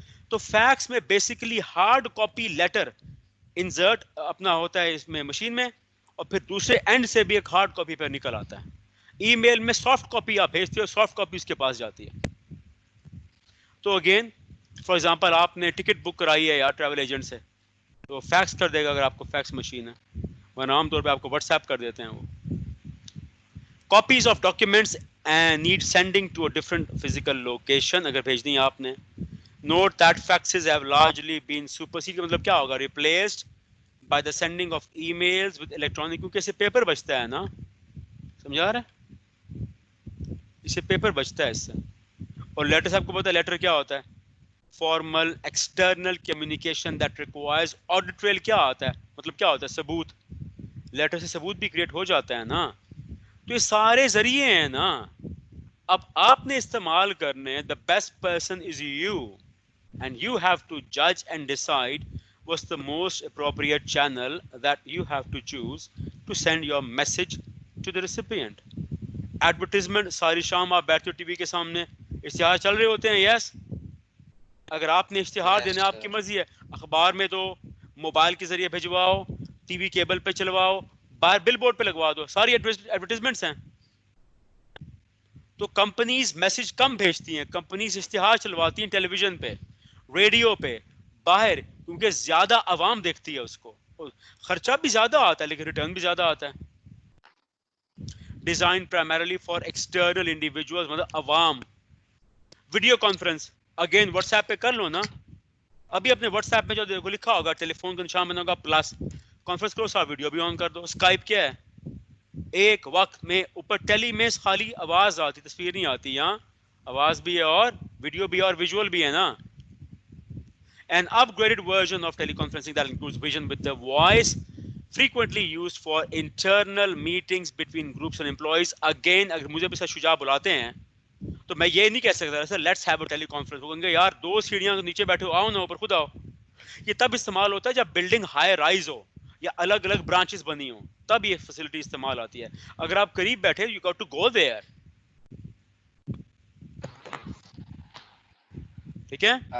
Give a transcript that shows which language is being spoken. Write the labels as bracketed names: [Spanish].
[Urdu] تو فیکس میں basically hard copy letter insert اپنا ہوتا ہے اس میں مشین میں, اور پھر دوسرے اینڈ سے بھی ایک ہارڈ کاپی پہ نکل آتا ہے. ای میل میں سافٹ کاپی آپ بھیجتے ہو, سافٹ کاپی اس کے پاس جاتی ہے. تو اگین فار ایگزامپل آپ نے ٹکٹ بک کرائی ہے یار ٹریول ایجنٹ سے, تو فیکس کر دے گا اگر آپ کو فیکس مشین ہے, ورنہ عام طور پہ آپ کو واٹس ایپ کر دیتے ہیں. [English] وہ copies of documents and need sending to a different physical location [Urdu] اگر بھیجنی ہے آپ نے. [English] note that faxes have largely been superseded, [Urdu] مطلب کیا ہوگا [English] replaced by the sending of emails with electronic, [Urdu] کیونکہ اسے پیپر بچتا ہے نا, سمجھا رہے ہیں, اسے پیپر بچتا ہے اس سے. اور لیٹر سے آپ کو پتا ہے لیٹر کیا ہوتا ہے, [English] formal external communication that requires audit trail, [Urdu] کیا آتا ہے مطلب کیا ہوتا ہے ثبوت, لیٹر سے ثبوت بھی کریٹ ہو جاتا ہے نا. تو یہ سارے ذریعے ہیں نا, اب آپ نے استعمال کرنے, [English] the best person is you and you have to judge and decide what's the most appropriate channel that you have to choose to send your message to the recipient. [Urdu] Advertisement ساری شام آپ بیٹھتے ہو ٹی وی کے سامنے, اشتہار چل رہے ہوتے ہیں, یس اگر آپ نے اشتہار دینا آپ کی مرضی ہے, اخبار میں دو, موبائل کے ذریعے بھجواؤ, ٹی وی کیبل پہ چلواؤ, باہر بل بورڈ پہ لگوا دو, ساری ایڈورٹیزمنٹس ہیں. تو کمپنیز میسج کم بھیجتی ہیں, کمپنیز اشتہار چلواتی ہیں ٹیلی ویژن پہ, ریڈیو پہ, باہر, کیونکہ زیادہ عوام دیکھتی ہے اس کو, خرچہ بھی زیادہ آتا ہے لیکن ریٹرن بھی زیادہ آتا ہے. [English] design primarily for external individuals, [Urdu] مطلب عوام. Video conference again what's app پہ کر لو نا, ابھی اپنے واٹس ایپ میں جو دیکھو لکھا ہوگا ٹیلی فون کا نشان بنا ہوگا پلس, کانفرنس کرو سا ویڈیو بھی آن کر دو. اسکائپ کیا ہے, ایک وقت میں اوپر ٹیلی میں خالی آواز آتی, تصویر نہیں آتی, یہاں آواز بھی ہے اور ویڈیو بھی ہے اور ویژول بھی ہے نا. [English] An upgraded version of teleconferencing that includes vision with the voice, frequently used for internal meetings between groups and employees. [Urdu] Again, اگر مجھے بھی سر شجاع بلاتے ہیں تو میں یہ نہیں کہہ سکتا سر [English] let's have a teleconference, [Urdu] وہ کہیں گے یار 2 سیڑھیاں نیچے بیٹھے ہو, آؤ نا اوپر خود آؤ. یہ تب استعمال ہوتا ہے جب بلڈنگ ہائی رائز ہو یا الگ الگ برانچز بنی ہوں, تب یہ فیسلٹی استعمال آتی ہے. اگر آپ قریب بیٹھے [English] you got to go there, [Urdu] ٹھیک ہے